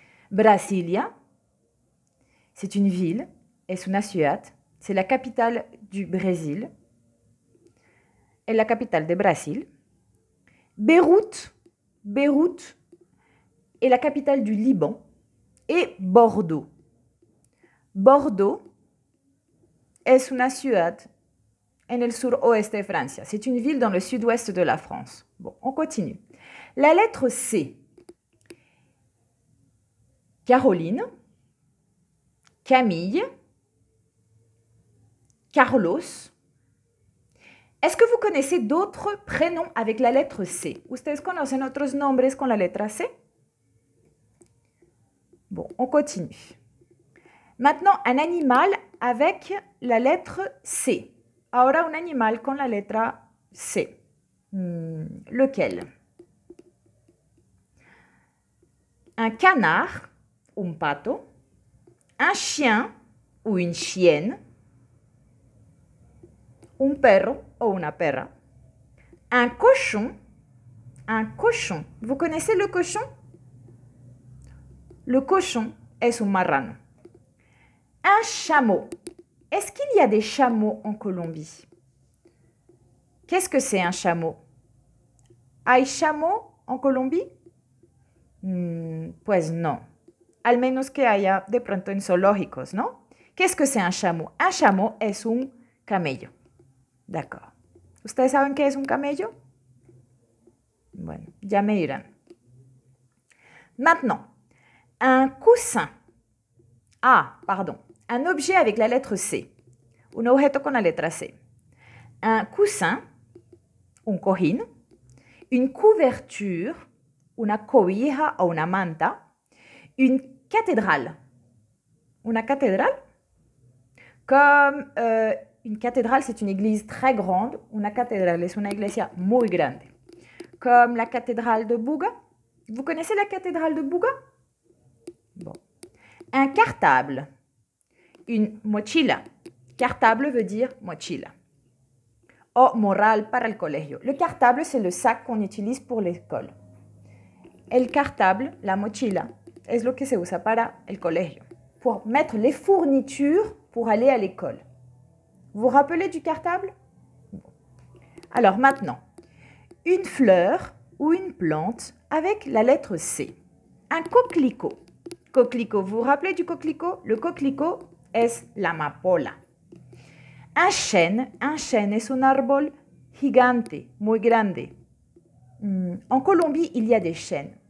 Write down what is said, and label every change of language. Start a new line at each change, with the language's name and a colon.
French: Brasilia, c'est une ville,
Spanish: es una ciudad,
French: c'est la capitale du Brésil, et la capitale de Brésil. Beyrouth, Beyrouth est la capitale du Liban. Et Bordeaux.
Spanish: Bordeaux es una ciudad en el suroeste de Francia.
French: C'est une ville dans le sud-ouest de la France. Bon, on continue. La lettre C. Caroline, Camille, Carlos. Est-ce que vous connaissez d'autres prénoms avec la lettre C?
Spanish: ¿Ustedes conocen otros nombres con la letra C?
French: Bon, on continue. Maintenant, un animal avec la lettre C.
Spanish: Ahora un animal con la letra C.
French: Lequel? Un canard, un pato. Un chien ou une chienne.
Spanish: Un perro ou una perra.
French: Un cochon. Un cochon. Vous connaissez le cochon?
Spanish: Le cochon es un marrano. Un chameau.
French: Est-ce qu'il y a des chameaux en Colombie? Qu'est-ce que c'est un chameau?
Spanish: ¿Hay chameaux en Colombie? Pues no. Al menos que haya de pronto en zoológicos, ¿no?
French: Qu'est-ce que c'est un chameau?
Spanish: Un chameau es un camello. D'accord. ¿Ustedes saben qué es un camello? Bueno, ya me dirán.
French: Maintenant, un coussin. Ah, pardon. Un objet avec la lettre C.
Spanish: Un objeto con la letra C. Un coussin, un cojín. Une couverture, una cobija o una manta.
French: Une cathédrale. Una cathédrale? Comme une cathédrale, c'est une église très grande.
Spanish: Una cathédrale es una iglesia muy grande.
French: Comme la cathédrale de Buga. Vous connaissez la cathédrale de Buga? Bon. Un cartable. Une mochila. Cartable veut dire mochila.
Spanish: O morral para el colegio.
French: Le cartable, c'est le sac qu'on utilise pour l'école.
Spanish: El cartable, la mochila, es lo que se usa para el colegio.
French: Pour mettre les fournitures pour aller à l'école. Vous vous rappelez du cartable? Alors maintenant, une fleur ou une plante avec la lettre C. Un coquelicot. Coquelicot, vous vous rappelez du coquelicot?
Spanish: Le coquelicot es la amapola. Un chêne es un árbol gigante, muy grande.
French: En Colombie, il y a des chênes.